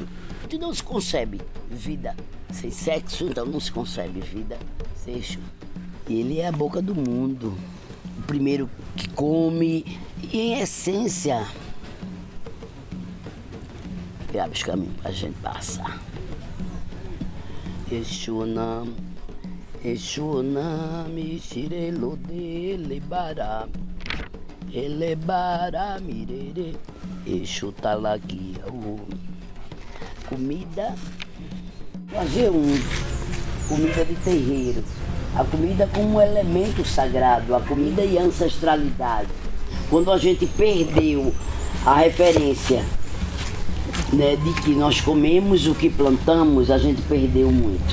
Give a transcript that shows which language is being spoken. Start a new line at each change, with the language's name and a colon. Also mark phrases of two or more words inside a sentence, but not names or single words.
Portuguese: E não se concebe vida sem sexo, então não se concebe vida sem Exu. E ele é a boca do mundo, o primeiro que come e, em essência, que abre os caminhos para a gente passar.
Yoruba: Exu nam, Shirelo de Elebará. Elebará mirere, Exu talaquia.
Portuguese: Comida, fazer comida de terreiro. A comida como um elemento sagrado, a comida e a ancestralidade. Quando a gente perdeu a referência, né, de que nós comemos o que plantamos, a gente perdeu muito.